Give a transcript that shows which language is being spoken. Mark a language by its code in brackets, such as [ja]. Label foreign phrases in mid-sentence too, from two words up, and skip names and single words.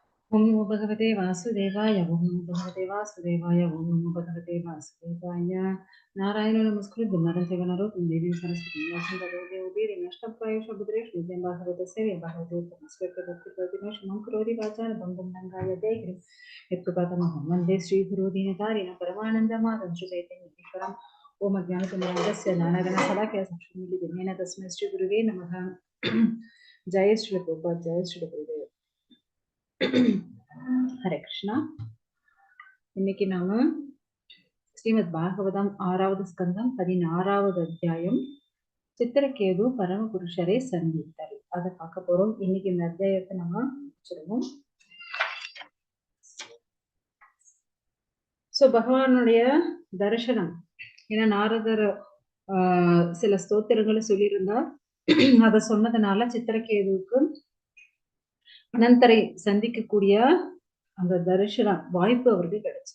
[sa] ओम नमो भगवते वासुदेवाय ओम नमो भगवते वासुदेवाय ओम नमो भगवते वासुदेवाय नारायण नमस्कृत्य नरं चैव नरोत्तमं देवीं सरस्वतीं व्यासं ततो जयमुदीरये नष्टप्रायेषु भद्रेषु विद्यां भागवतस्य भागवते संस्कृते भक्तिप्रतिमं करोति वाचालं बन्धुं रङ्गायते गिरिं यत्कृपातमहं वन्दे श्रीगुरो दीनतारिणं परमानन्दमाधवं श्रीचैतन्येश्वरम् ओम अज्ञानतिमिरान्धस्य ज्ञानगणशलाकया संशोधितमेन तस्मै श्रीगुरुवे नमः। जय श्री प्रभुपाद, जय श्री गुरुदेव। [ta] ஹரே கிருஷ்ணா. இன்னைக்கு நாம ஸ்ரீமத் பாகவதம் 6வது ஸ்கந்தம் 16வது அத்தியாயம் சித்திரகேது பரமபுருஷரை சந்தித்தல் அதை பார்க்க போறோம். இன்னைக்கு இந்த அத்தியாயத்தை நம்ம முடிச்சிருவோம். சோ பகவானுடைய தரிசனம், ஏன்னா நாரதர் சில ஸ்தோத்திரங்களை சொல்லியிருந்தா அதை சொன்னதுனால சித்திரகேதுவுக்கு அனந்தரை சந்திக்கக்கூடிய அந்த தரிசன வாய்ப்பு அவருக்கு கிடைச்சு.